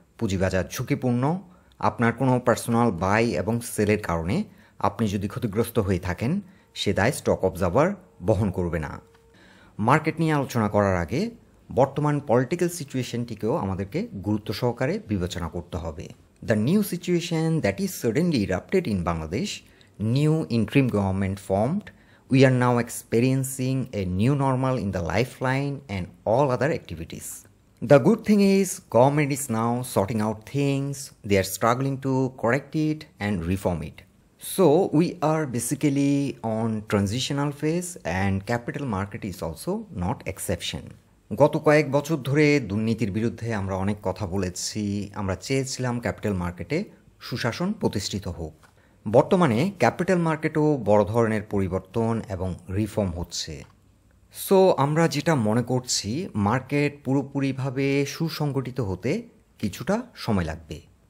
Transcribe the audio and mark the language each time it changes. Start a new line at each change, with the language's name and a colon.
Bangla: পুঁজিবাজার ঝুঁকিপূর্ণ। আপনার কোনো পার্সোনাল বাই এবং সেলের কারণে আপনি যদি ক্ষতিগ্রস্ত হয়ে থাকেন, সে দায় স্টক অবজার্ভার বহন করবে না। মার্কেট নিয়ে আলোচনা করার আগে বর্তমান পলিটিক্যাল সিচুয়েশনটিকেও আমাদেরকে গুরুত্ব সহকারে বিবেচনা করতে হবে।
English: The new situation that is suddenly erupted in Bangladesh, new interim government formed, we are now experiencing a new normal in the lifeline and all other activities. The good thing is government is now sorting out things, they are struggling to correct it and reform it. So we are basically on transitional phase and capital market is also not exception.
Bangla: গত কয়েক বছর ধরে দুর্নীতির বিরুদ্ধে আমরা অনেক কথা বলেছি। আমরা চেয়েছিলাম ক্যাপিটাল মার্কেটে সুশাসন প্রতিষ্ঠিত হোক। বর্তমানে ক্যাপিটাল মার্কেটও বড় ধরনের পরিবর্তন এবং রিফর্ম হচ্ছে। সো আমরা যেটা মনে করছি, মার্কেট পুরোপুরিভাবে সুসংগঠিত হতে কিছুটা সময় লাগবে।